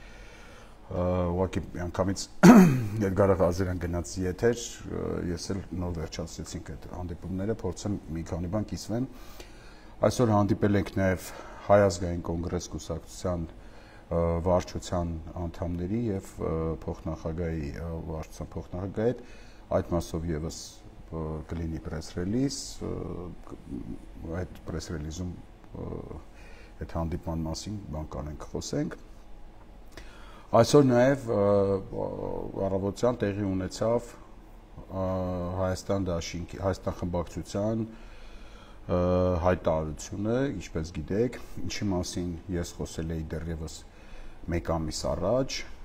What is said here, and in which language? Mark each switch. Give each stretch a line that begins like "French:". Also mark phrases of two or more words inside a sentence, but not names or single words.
Armenian: ուղղակի միանգամից Էդգար Ղազարյան գնաց եթեր, ես էլ նոր վերջացրեցինք այդ հանդիպումները, փորձեմ մի քանի բան կիսվեմ, այսօր հանդիպել ենք նաև Հայ ազգային կոնգրես կուսակցության վարչության անդամների և փոխնախագահի վարչության փոխնախագահի հետ, այդ մասով ևս կլինի
English: press release,
Armenian: այդ
English: press release-
Armenian: ում այդ հանդիպման մասին բան կանենք խոսենք։ Այսօր նաև առավոտյան տեղի ունեցավ Հայաստան խմբակցության հայտարարությունը, ինչպես գիտեք, ինչի մասին ես խոսել էի դեռևս մեկ ամիս առաջ,